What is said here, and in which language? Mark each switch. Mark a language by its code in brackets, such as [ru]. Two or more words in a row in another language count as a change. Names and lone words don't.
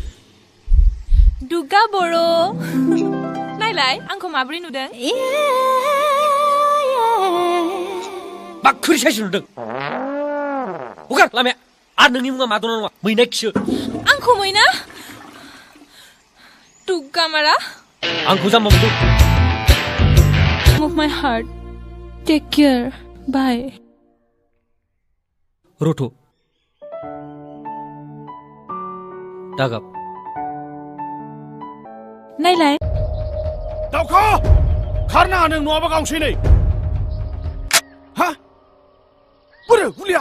[brx] दुगा बर' नायलाय आंखौ माबोरै नुदों बाखोरि साइस नुदों हगार लामाया आरो नोंनि मुङा मादना नङा मैना खिसो आंखौ मैना दुगा मारा आंखौ जाम्बा मोनदों [en] of my heart take care bye [brx] रथ' दागाब नायलाय दाउखा खारनाङा नों नङाबा गावसै नै हा बोरो गुलिया